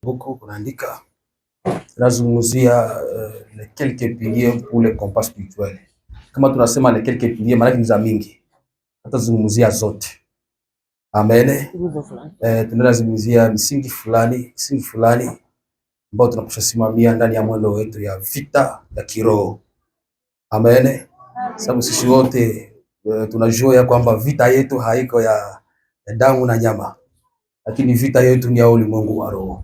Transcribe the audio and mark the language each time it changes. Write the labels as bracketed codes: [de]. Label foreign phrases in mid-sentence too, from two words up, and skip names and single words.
[sw] Huko kunaandika nazungumzia [fr] les quelques piliers pour le compas spirituel. [sw] Kama tunasema [fr] les quelques piliers, [sw] maana ni za mingi, hatazungumzia zote. Amen. Tunazungumzia misingi fulani ambao tunapaswa simamia ndani ya mwendo wetu ya vita ya kiroho. Amen. Sababu sisi wote tunajua ya kwamba vita yetu haiko ya damu na nyama, lakini vita yetu ni ya ulimwengu wa roho.